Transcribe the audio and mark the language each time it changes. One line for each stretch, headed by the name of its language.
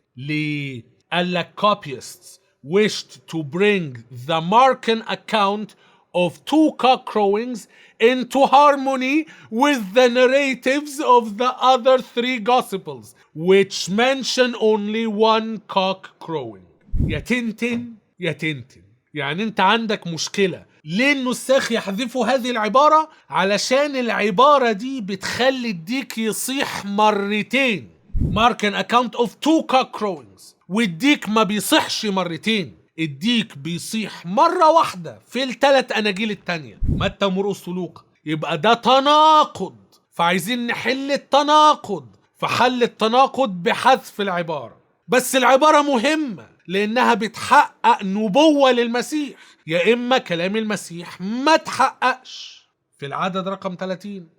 Arabic: ليه؟ قال لك
English: copyists wished to bring the Markan account of 2 cock crowings into harmony with the narratives of the other 3 gospels which mention only 1 cock crowing.
Arabic: يا تنتن. يعني انت عندك مشكلة. ليه النساخ يحذفوا هذه العبارة؟ علشان العبارة دي بتخلي الديك يصيح مرتين.
English: Markan account of 2 cock crowings.
Arabic: والديك ما بيصيحش مرتين، الديك بيصيح مرة واحدة في ال3 أناجيل التانية، متى ومرقس ولوقا. يبقى ده تناقض، فعايزين نحل التناقض. فحل التناقض بحذف العبارة. بس العبارة مهمة لأنها بتحقق نبوة للمسيح، يا إما كلام المسيح ما تحققش في العدد رقم 30.